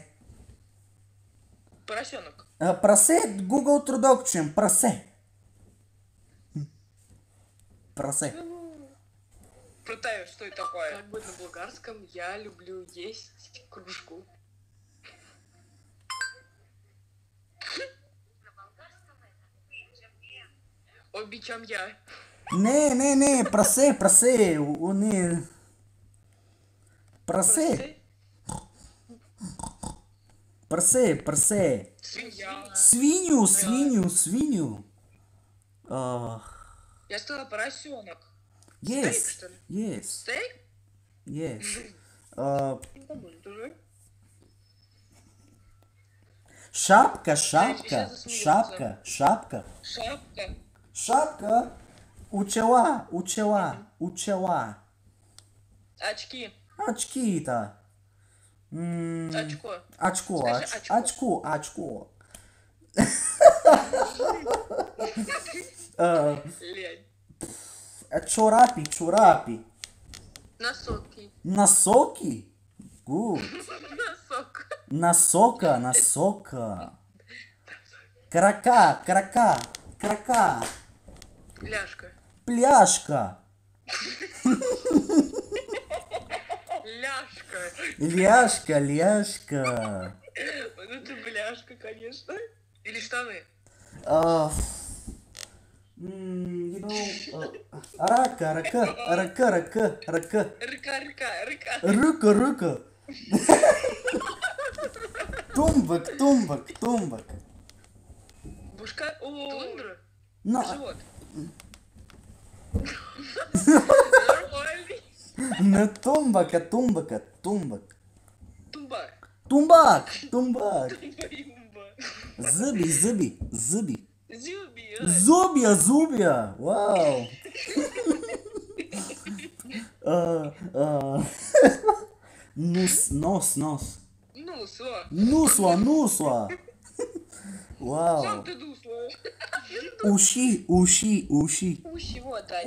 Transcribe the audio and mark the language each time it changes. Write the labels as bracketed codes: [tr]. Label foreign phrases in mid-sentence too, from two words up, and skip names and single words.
[ru] Поросенок. [bg] Прасе, Google Traduction, прасе. Прасе. [ru] Протай, что это такое? Как бы на болгарском я люблю есть кружку. [bg] Обичам я. Не, прасе, прасе, не. Прасе, прасе, прасе. [ru] Свинья. Свинью. Я сказала поросенок. [en] Yes, [ru] Стейк, что ли? [en] yes, [ru] Стейк? [en] yes. [ru] Не помню, тоже. [bg] Шапка. [ru] Шапка. [bg] Учела. [ru] Очки. Очки-то. Очко. Скажи Очко. Лень. [bg] Чорапи. [ru] Носоки. Носоки? Good. Носок. [bg] Насока. Крака. [ru] Ляжка. Пляшка. Ляшка. Вот это бляшка, конечно. Или штаны. [bg] Рака. [ru] Рыка. Рука. Тумбак. [bg] Бушка. Тундра. [ru] Но. Живот. Нормальный. Не тумбака. Тумба. [bg] Тумбак. [ru] Юмба. [bg] Зуби. [ru] Зюби. Зубья. Вау. Нос. Нусла. Вау. Сам ты дусла. [bg] Уши. [ru] Ущи, вот они.